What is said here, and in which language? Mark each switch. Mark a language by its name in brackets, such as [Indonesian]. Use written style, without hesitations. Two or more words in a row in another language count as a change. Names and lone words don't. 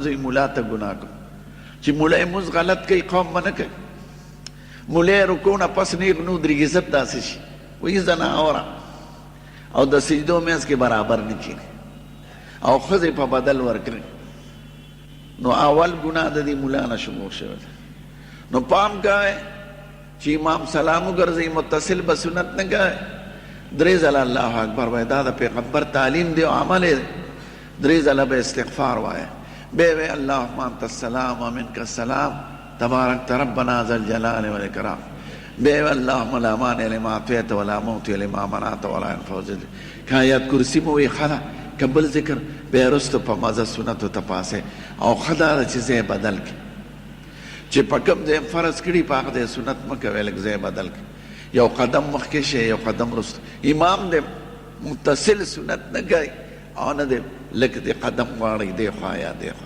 [Pashto] زه ملا ته ګناه کوم چې ملا یې مونځ غلط کوي قوم به نه کوي ملا یې رکوع نه پس نیغ نه ودرېږي ضد داسې شي وایي زناوره او د سجدو منځ کې برابر نه کښېني او ښځې په بدل ورکړي نو اول ګناه د دې ملا نه شروع شوی ده نو پام کوئ چې امام سلام وګرځئ متصل به سنت نه کوئ درې ځله الله اکبر وایه، دا د پیغمبر تعلیم دی او عمل دی. درې ځله به استغفار وایه، بیا وایه [Arabic] اللهم انت السلام ومنک السلام تبارک ربنا ذا الجلال والاکرام. [Pashto] بیا وایه [Arabic] اللهم لا مانع لما اعطیت ولا معطی لما منعت ولا ينفع ذا الجلال. [Pashto] که آیت کرسی مو وایي ښه ده، که بل ذکر بیا وروسته په مزه سنتو ته پاسئ. او ښه دا ده چې ځای بدل کړي، چې په کوم ځای فرض کړي په هغه ځای سنت مه کوئ، لږ ځای بدل کړي. یو قدم مخکې شي، یو قدم وروسته. امام دی متصل سنت نه کوي او نه دی لږ دی قدم غواړي دی خوا یا دی خوا.